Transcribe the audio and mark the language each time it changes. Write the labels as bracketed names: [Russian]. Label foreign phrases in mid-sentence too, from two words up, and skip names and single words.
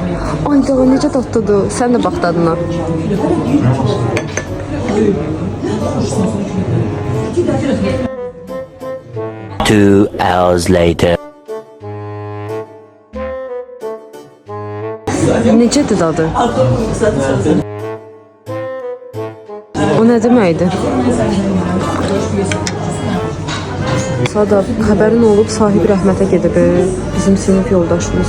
[Azerbaijani] Ay daha necə dadlıdır. Sən də bax dadına. [English] Two hours later. [Azerbaijani] Necədir dadı? O nə deməkdir? Sadaf, xəbərin olub sahib rəhmətə gedib, bizim sinif yoldaşımız.